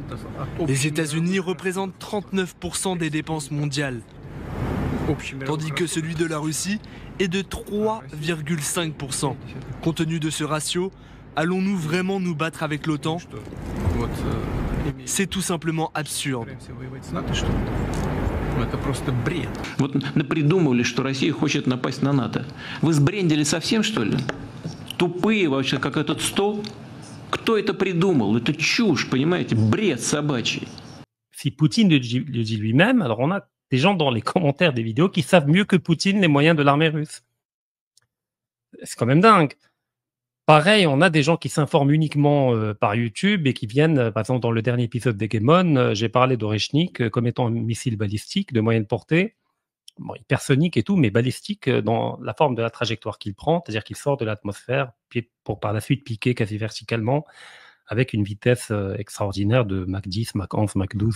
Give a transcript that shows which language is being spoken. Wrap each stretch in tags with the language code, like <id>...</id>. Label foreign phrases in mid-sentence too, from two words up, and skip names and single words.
<fr>Les États-Unis représentent 39% des dépenses mondiales, tandis que celui de la Russie est de 3,5%. Compte tenu de ce ratio, allons-nous vraiment nous battre avec l'OTAN? C'est tout simplement absurde.</fr> <ru>Вот напридумывали, что Россия хочет напасть на НАТО. Вы сбрендили совсем, что ли? Тупые вообще, как этот стол? Кто это придумал? Это чушь, понимаете? Бред собачий.</ru> <fr>Si Poutine le dit lui-même, alors on a des gens dans les commentaires des vidéos qui savent mieux que Poutine les moyens de l'armée russe. C'est quand même dingue. Pareil, on a des gens qui s'informent uniquement par YouTube et qui viennent, par exemple dans le dernier épisode d'Hegemon, j'ai parlé d'Oreshnik comme étant un missile balistique de moyenne portée, bon, hypersonique et tout, mais balistique dans la forme de la trajectoire qu'il prend, c'est-à-dire qu'il sort de l'atmosphère pour par la suite piquer quasi verticalement avec une vitesse extraordinaire de Mach 10, Mach 11, Mach 12.</fr>